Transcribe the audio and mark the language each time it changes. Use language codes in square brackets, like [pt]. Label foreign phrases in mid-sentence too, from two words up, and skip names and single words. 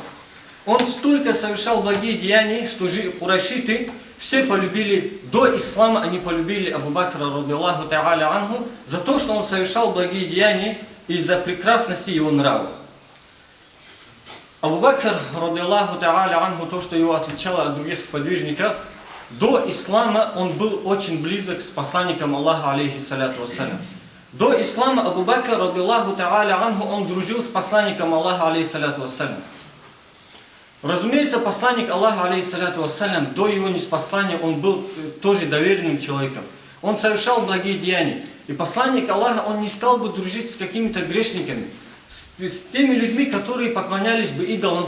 [ru] Он столько совершал благие деяния, что курайшиты все полюбили, до ислама они полюбили Абу Бакра [ar] رضي الله تعالى عنه [ru] за то, что он совершал благие деяния и за прекрасности его нрава. Абу Бакр [ar] رضي الله تعالى عنه, [ru] то, что его отличало от других сподвижников, до ислама он был очень близок с посланником Аллаха, [ar] عليه الصلاة والسلام. [ru] До ислама Абу Бакр [ar] رضي الله تعالى عنه, [ru] он дружил с посланником Аллаха, [ar] عليه الصلاة والسلام. [ru] Разумеется, посланник Аллаха, [ar] عليه الصلاة والسلام, [ru] до его ниспослания он был тоже доверенным человеком. Он совершал благие деяния. И посланник Аллаха, он не стал бы дружить с какими-то грешниками, с теми людьми, которые поклонялись бы идолам.